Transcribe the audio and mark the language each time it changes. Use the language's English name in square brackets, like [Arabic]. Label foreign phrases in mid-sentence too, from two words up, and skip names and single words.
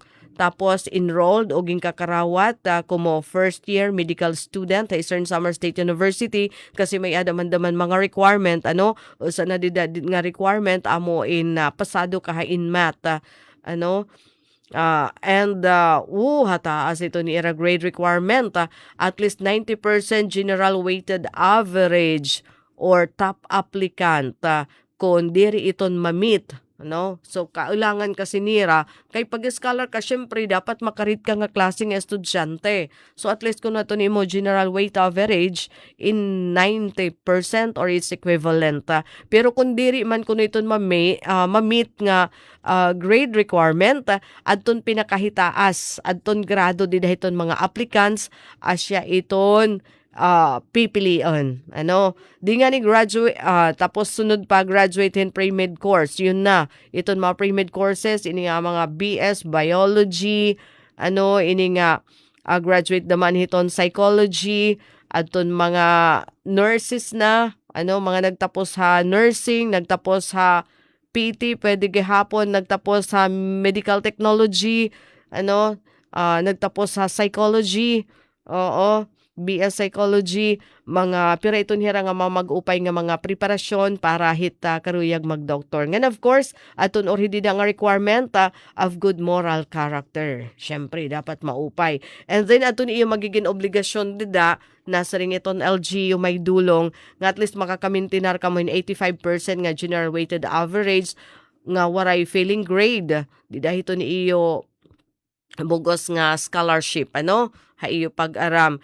[Waray] Tapos enrolled o ginkakarawat como [English] first year medical student [Waray] sa Eastern Samar State University kasi may adaman-daman mga requirement usa na did nga requirement amo in pasado ka in math hataas ito ni era grade requirement [English] at least 90% general weighted average or top applicant [Waray] kung diri iton mamit So, kailangan kasi nira, kay pag-scholar ka, syempre, dapat makarit ka nga klaseng estudyante. So, at least kung nato ni mo [English] general weight average [Waray] in 90% [English] or its equivalent. [Waray] Pero kung diri man kung ito mamit nga grade requirement, adton pinakahitaas, adton grado din iton mga applicants, asya iton pipilian. Di nga ni graduate, tapos sunod pa graduate in [English] pre-med course. [Filipino] Yun na. [Waray] Iton mga pre-med courses, ini nga mga BS Biology, ini nga graduate naman hiton psychology, aton mga nurses na, mga nagtapos ha nursing, nagtapos ha PT, pwede gihapon, nagtapos sa [English] medical technology, [Waray] nagtapos sa psychology, BS Psychology, mga pira iton hira nga mag-upay nga mga preparasyon para hita karuyag mag-doktor. [English] And of course, aton already nga requirement of good moral character. [Waray] Syempre, dapat maupay. [English] And then [Waray] aton iyo magiging obligasyon dida nasa ring iton LGU may dulong nga at least makakamintinar ka mo in 85% nga [English] general weighted average [Waray] nga waray [English] failing grade. [Waray] Dida ito ni iyo bugos nga scholarship haiyo pag-aram.